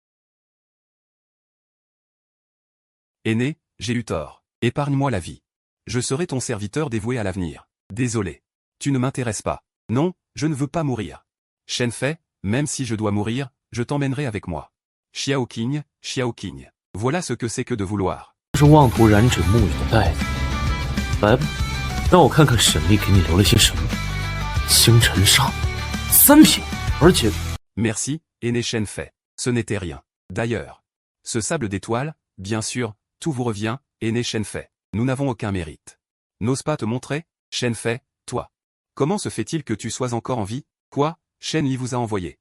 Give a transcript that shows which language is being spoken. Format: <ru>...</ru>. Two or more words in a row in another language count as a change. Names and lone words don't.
<fr>Aîné, j'ai eu tort. Épargne-moi la vie. Je serai ton serviteur dévoué à l'avenir. Désolé. Tu ne m'intéresses pas. Non, je ne veux pas mourir. Shen Fei, même si je dois mourir, je t'emmènerai avec moi. Xiao Qing, voilà ce que c'est que de vouloir.</fr> <zh>是妄图染指沐雨的袋子。来吧，让我看看沈丽给你留了些什么。星辰砂，3品，而且</zh> <fr>Merci, aîné Shen Fei. Ce n'était rien. D'ailleurs. Ce sable d'étoile, bien sûr, tout vous revient, aîné Shen Fei. Nous n'avons aucun mérite. N'ose pas te montrer, Shen Fei, toi. Comment se fait-il que tu sois encore en vie? Quoi? Shen Li vous a envoyé.</fr>